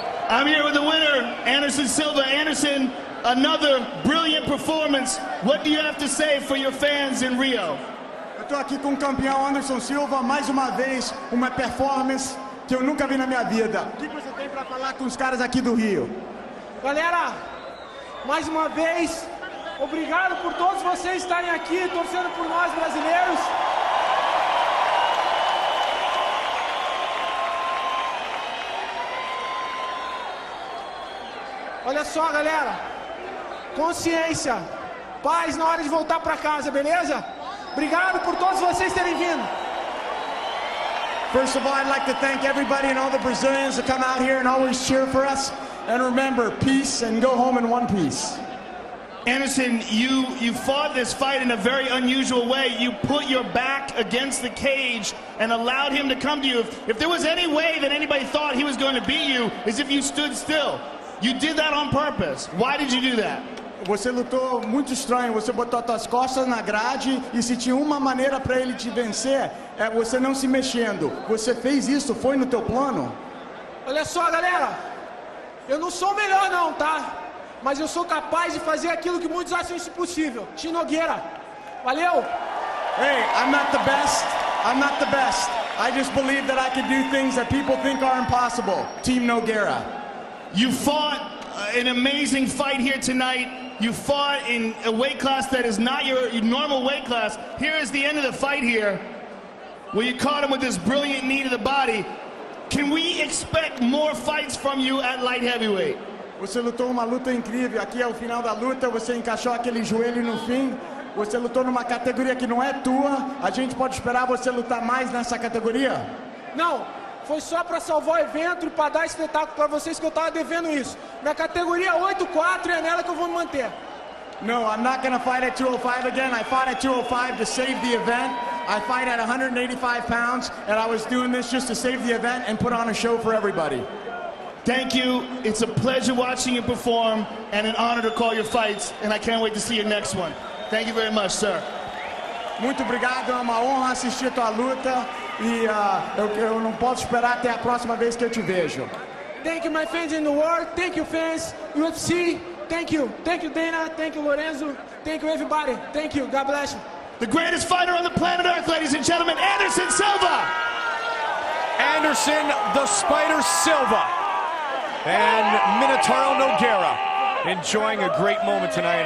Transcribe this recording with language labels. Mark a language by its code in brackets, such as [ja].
[en] I'm here with the winner, Anderson Silva. Anderson, another brilliant performance. What do you have to say for your fans in Rio? [pt] Eu tô aqui com o campeão Anderson Silva, mais uma vez, uma performance que eu nunca vi na minha vida. O que você tem para falar com os caras aqui do Rio? Galera, mais uma vez, obrigado por todos vocês estarem aqui, torcendo por nós brasileiros. Olha só, galera. Consciência. Paz na hora de voltar para casa, beleza? Obrigado por todos vocês terem vindo. [en] First of all, I'd like to thank everybody and all the Brazilians that come out here and always cheer for us. And remember, peace and go home in one piece. Anderson, you fought this fight in a very unusual way. You put your back against the cage and allowed him to come to you. If there was any way that anybody thought he was going to beat you, is if you stood still. You did that on purpose. Why did you do that? [pt] Você lutou muito estranho, você botou as suas costas na grade e se tinha uma maneira para ele te vencer, é você não se mexendo. Você fez isso, foi no teu plano? Olha só, galera. Eu não sou o melhor não, tá? Mas eu sou capaz de fazer aquilo que muitos acham impossível. Nogueira. Valeu! [en] Hey, I'm not the best. I'm not the best. I just believe that I can do things that people think are impossible. Team Nogueira. You fought an amazing fight here tonight. You fought in a weight class that is not your normal weight class. Here is the end of the fight here, where you caught him with this brilliant knee to the body. Can we expect more fights from you at light heavyweight? [pt] Você lutou uma luta incrível. Aqui é o final da luta. Você encaixou aquele joelho no fim. Você lutou numa categoria que não é tua. A gente pode esperar você lutar mais nessa categoria? Não, foi só para salvar o evento e para dar espetáculo para vocês que eu estava devendo isso. Minha categoria é 8-4 e é nela que eu vou me manter. [en] No, I'm not going to fight at 205 again. I fought at 205 to save the event. I fight at 185 pounds, and I was doing this just to save the event and put on a show for everybody. Thank you. It's a pleasure watching you perform and an honor to call your fights, and I can't wait to see your next one. Thank you very much, sir. [pt] Muito obrigado, é uma honra assistir a tua luta e eu não posso esperar até a próxima vez que eu te vejo. [en] Thank you, my fans in the world. Thank you, fans. UFC. Thank you. Thank you, Dana. Thank you, Lorenzo. Thank you, everybody. Thank you. God bless you. The greatest fighter on the planet Earth, ladies and gentlemen, Anderson Silva. Anderson the Spider Silva and Minotauro Nogueira enjoying a great moment tonight.